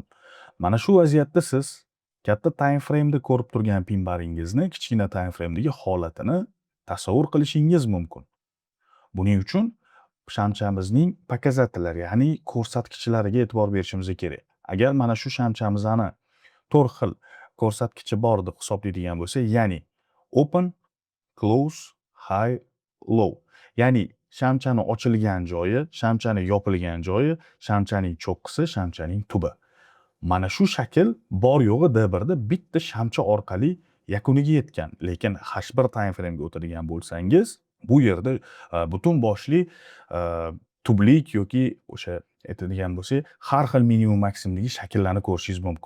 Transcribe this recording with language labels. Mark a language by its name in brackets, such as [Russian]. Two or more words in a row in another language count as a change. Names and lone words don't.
[Uzbek] Mana shu vaziyatda siz katta [English] time frame'da [Uzbek] ko'rib turgan pin baringizni kichkina [English] time frame'dagi [Uzbek] holatini tasavvur qilishingiz mumkin. Buning uchun shamchamizning pokazatellari, ya'ni ko'rsatkichlariga e'tibor berishimiz kerak. Agar mana shu shamchamizni 4 xil ko'rsatkichi bor deb hisoblaydigan bo'lsa, ya'ni [English] open, close, high, low. [Uzbek] Ya'ni shamchani ochilgan joyi, shamchani yopilgan joyi, shamchaning cho'qqisi, shamchaning tubi. Mana shu shakl bor yo'g'i D1 da bitta shamcha orqali yakuniga yetgan. Lekin H1 [English] time frame'ga [Uzbek] o'tadigan bo'lsangiz, bu yerda butun boshli tublik yoki o'sha aytadigan bo'lsak, har xil minimum maksimumdagi shakllarni ko'rishingiz mumkin.